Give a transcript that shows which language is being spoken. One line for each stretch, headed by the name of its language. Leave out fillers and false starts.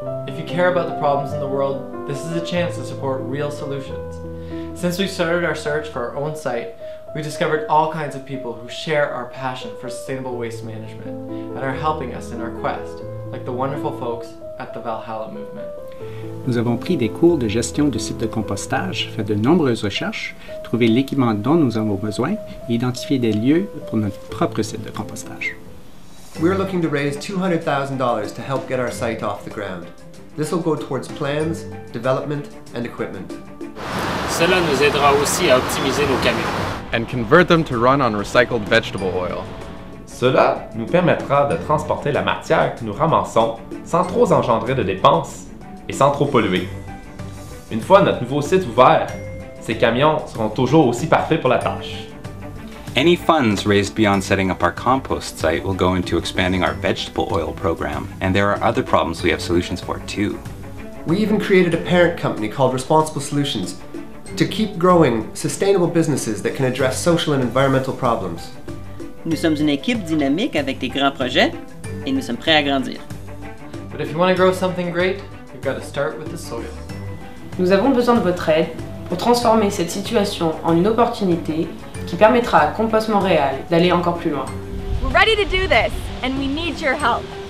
English: If you care about the problems in the world, this is a chance to support real solutions. Since we started our search for our own site, we discovered all kinds of people who share our passion for sustainable waste management and are helping us in our quest, like the wonderful folks at the Valhalla movement.
French: Nous avons pris des cours de gestion de sites de compostage, fait de nombreuses recherches, trouvé l'équipement dont nous avons besoin et identifié des lieux pour notre propre site de compostage.
English: We're looking to raise $200,000 to help get our site off the ground. This will go towards plans, development, and equipment.
French: Cela nous aidera aussi à optimiser nos camions.
English: And convert them to run on recycled vegetable oil.
French: Cela nous permettra de transporter la matière que nous ramassons sans trop engendrer de dépenses et sans trop polluer. Une fois notre nouveau site ouvert, ces camions seront toujours aussi parfaits pour la tâche.
English: Any funds raised beyond setting up our compost site will go into expanding our vegetable oil program, and there are other problems we have solutions for too. We even created a parent company called Responsible Solutions to keep growing sustainable businesses that can address social and environmental problems.
French: Nous sommes une équipe dynamique avec des grands projets, et nous sommes prêts à grandir.
English: But if you want to grow something great, you've got to start with the soil.
French: Nous avons besoin de votre aide pour transformer cette situation en une opportunité qui permettra à Compost Montréal d'aller encore plus loin.
English: We're ready to do this, and we need your help.